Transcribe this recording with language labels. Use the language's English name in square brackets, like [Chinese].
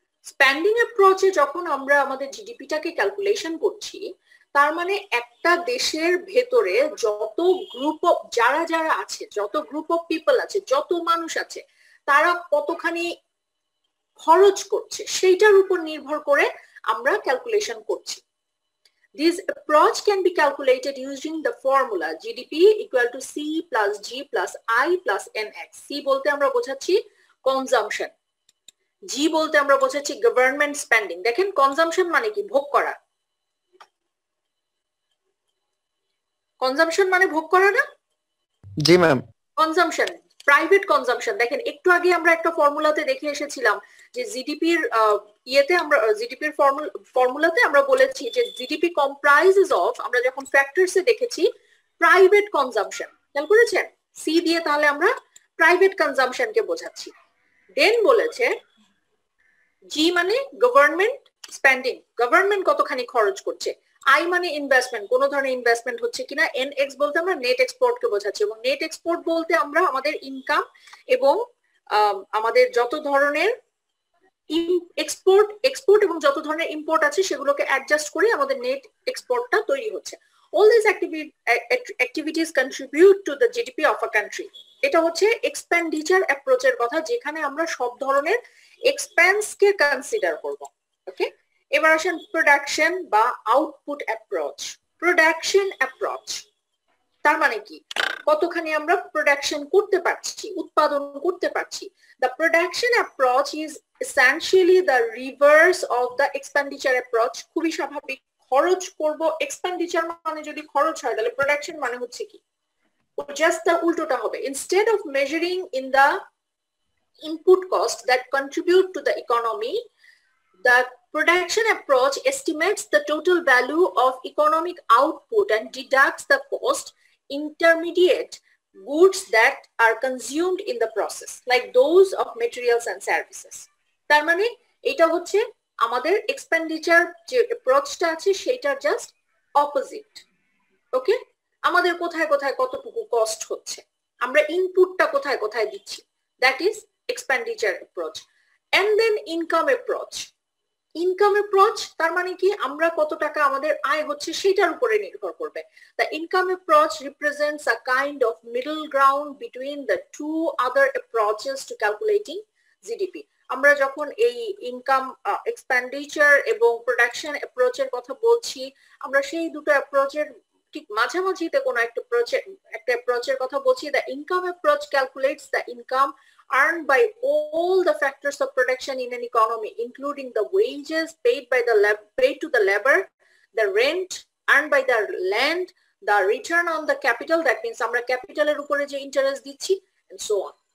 [Bangla] Spending অ্যাপ্রোচে যখন আমরা আমাদের জিডিপিটাকে ক্যালকুলেশন করছি, তার মানে একটা দেশের ভেতরে যত গ্রুপ অফ যারা আছে, যত গ্রুপ অফ পিপল আছে, যত মানুষ আছে, তারা কতখানি খরচ করছে সেইটার উপর নির্ভর করে আমরা ক্যালকুলেশন করছি। [English] This approach can be calculated using the formula GDP equal to C plus G plus I plus NX. [Bangla] C বলতে আমরা বোঝাচ্ছি কনজাম্পশন, G বলতে আমরা বোঝাচ্ছি গভর্নমেন্ট স্পেন্ডিং। দেখেন, কনজাম্পশন মানে কি? ভোগ করা। কনজাম্পশন মানে ভোগ করা না? জি ম্যাম। Consumption, private consumption. দেখেন, একটু আগে আমরা একটা ফর্মুলাতে দেখে এসেছিলাম যে জিডিপির জিডিপির ফর্মুলাতে আমরা বলেছি যে জিডিপি কম্প্রাইজেস অফ, আমরা যখন ফ্যাক্টরসে দেখেছি প্রাইভেট কনজাম্পশন, খেয়াল করেছেন? সি দিয়ে তাহলে আমরা প্রাইভেট কনজাম্পশনকে বোঝাচ্ছি। দেন বলেছে জি মানে গভর্নমেন্ট স্পেন্ডিং, গভর্নমেন্ট কতখানি খরচ করছে। আই মানে ইনভেস্টমেন্ট, কোন ধরনের ইনভেস্টমেন্ট হচ্ছে কিনা। এনএক্স বলতে আমরা নেট এক্সপোর্টকে বোঝাচ্ছি, এবং নেট এক্সপোর্ট বলতে আমরা আমাদের ইনকাম এবং আমাদের যত ধরনের এক্সপোর্ট এবং যত ধরনের ইম্পোর্ট আছে সেগুলোকে অ্যাডজাস্ট করে আমাদের নেট এক্সপোর্টটা তৈরি হচ্ছে। [English] All these activities contribute to the GDP of a country. [Bangla] এটা হচ্ছে এক্সপেন্ডিচার অ্যাপ্রোচের কথা, যেখানে আমরা সব ধরনের এক্সপেন্সকে কনসিডার করব। ওকে, এবার আসেন প্রোডাকশন বা আউটপুট অ্যাপ্রোচ। প্রোডাকশন অ্যাপ্রোচ তার মানে কি, কতখানি আমরা প্রোডাকশন করতে পারছি, উৎপাদন করতে পারছি। [English] The production approach is essentially the reverse of the expenditure approach. [Bangla] খুবই স্বাভাবিক, খরচ করব, এক্সপেন্ডিচার মানে যদি খরচ হয় তাহলে প্রোডাকশন মানে হচ্ছে কি, জাস্ট the উল্টোটা হবে। [English] Instead of measuring in the input cost that contribute to the economy, the production approach estimates the total value of economic output and deducts the cost intermediate goods that are consumed in the process, like those of materials and services. [Bangla] তার মানে এটা হচ্ছে আমাদের expenditure যে অ্যাপ্রোচটা আছে সেটার just opposite. ওকে, আমাদের কোথায় কোথায় কতটুকু কস্ট হচ্ছে, আমরা ইনপুটটা কোথায় কোথায় দিচ্ছি, [English] That is expenditure approach. [Bangla] And then income approach. Income approach তার মানে কি, আমরা কত টাকা আমাদের আয় হচ্ছে সেটার উপরে নির্ভর করবে। [English] The income approach represents a kind of middle ground between the two other approaches to calculating GDP. [Bangla] আমরা যখন এই ইনকাম এক্সপেন্ডিচার এবং প্রোডাকশন অ্যাপ্রোচের কথা বলছি, আমরা সেই দুটো অ্যাপ্রোচের ঠিক মাঝামাঝিতে কোনো একটা অ্যাপ্রোচের কথা বলছি। [English] The income approach calculates the income earned by all the factors of production in an economy, including the wages paid to the labor, the rent earned by the land, the return on the capital, that means [Bangla] আমরা ক্যাপিটালের উপরে যে interest দিচ্ছি, [English] and so on.